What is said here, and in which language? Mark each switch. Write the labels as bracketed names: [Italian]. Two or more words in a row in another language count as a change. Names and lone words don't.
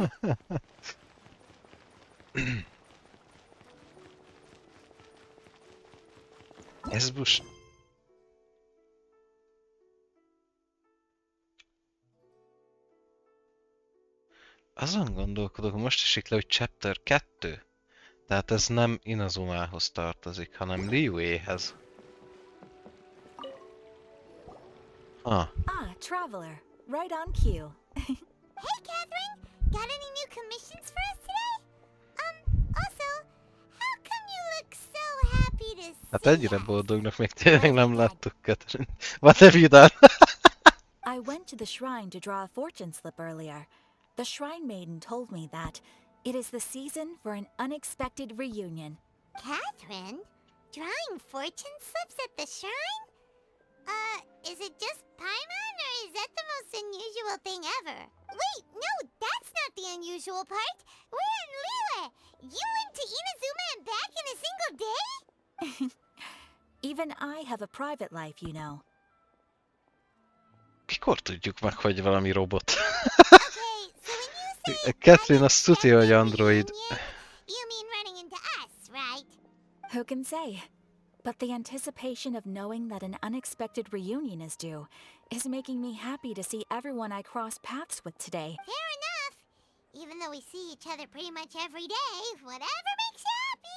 [Hungarian] Ez most... Azon gondolkodok, most esik le, hogy Chapter 2. Tehát ez nem Inazumához tartozik, hanem Liyuéhez. [English] Ah, traveler. Right on cue. Hey, Catherine! Got any new commissions for us today? Also, how come you look so happy to see [Hungarian] Hát ennyire [English] us? [Hungarian] boldognak még tényleg nem láttuk, Catherine. [English] What have you done? I went to the shrine to draw a fortune slip earlier. The shrine maiden told me that it is the season for an unexpected reunion. Catherine? Drawing fortune slips at the shrine? Is it just Paimon, or is that the most unusual thing ever? Wait, no, that's not the unusual part. We're in Liyue. You went to Inazuma and back in a single day? Even I have a private life, you know. [Hungarian] Mikor tudjuk meg, hogy valami robot? [English] Okay, so when you say [Hungarian] Catherine azt tudja, hogy android. [English] you mean running into us, right? Who can say? But the anticipation of knowing that an unexpected reunion is due is making me happy to see everyone I cross paths with today. Fair enough. Even though we see each other pretty much every day, whatever makes you happy.